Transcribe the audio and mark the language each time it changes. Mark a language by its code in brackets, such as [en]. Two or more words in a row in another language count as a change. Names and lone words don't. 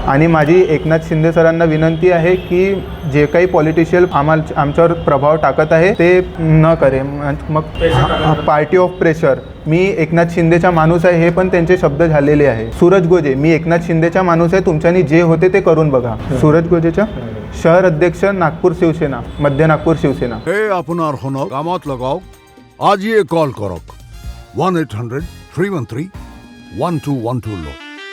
[mr] आणि माझी एकनाथ शिंदे सरांना विनंती आहे की जे काही पॉलिटिशियन आमच्यावर प्रभाव टाकत आहे ते न करे। मग [en] party of pressure, [mr] मी एकनाथ शिंदेचा माणूस आहे हे पण त्यांचे शब्द झालेले आहे। सूरज गोजे, मी एकनाथ शिंदेचा माणूस आहे, तुमच्यानी जे होते ते करून बघा। सूरज गोजेच्या शहर अध्यक्ष नागपूर शिवसेना, मध्य नागपूर शिवसेना। [as] हे আপনার হনক কামত লগাও আজই কল করক 1-800-313-1212 লো।